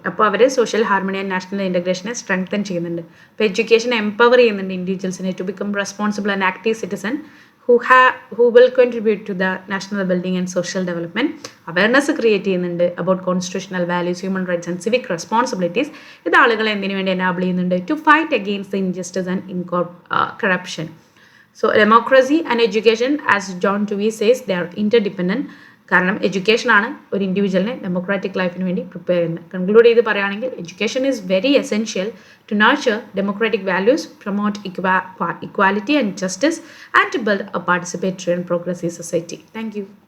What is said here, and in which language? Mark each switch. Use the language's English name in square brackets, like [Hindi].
[Malayalam] അപ്പോൾ അവർ social harmony and national ഇൻ്റഗ്രേഷനെ strengthen ചെയ്യുന്നുണ്ട്. അപ്പോൾ എഡ്യൂക്കേഷൻ എംപവർ ചെയ്യുന്നുണ്ട് ഇൻഡിവിജ്വൽസിനെ to become responsible and active citizen [English] who will contribute to the national building and social development. Awareness create ചെയ്യുന്നുണ്ട് about constitutional values, human rights and civic responsibilities. [Malayalam] ഇത് ആളുകളെ എന്തിനു വേണ്ടി enable ചെയ്യുന്നുണ്ട്? [English] To fight against the injustice and corruption. So democracy and education, as John Dewey says, they are interdependent. [Malayalam] കാരണം എഡ്യൂക്കേഷനാണ് ഒരു ഇൻഡിവിജ്വലിനെ democratic ലൈഫിന് വേണ്ടി പ്രിപ്പയർ ചെയ്യുന്നത്. [English] conclude [Malayalam] ചെയ്ത് പറയുകയാണെങ്കിൽ [English] Education is very essential to nurture democratic values, promote equality and justice, and to build a participatory and progressive society. Thank you.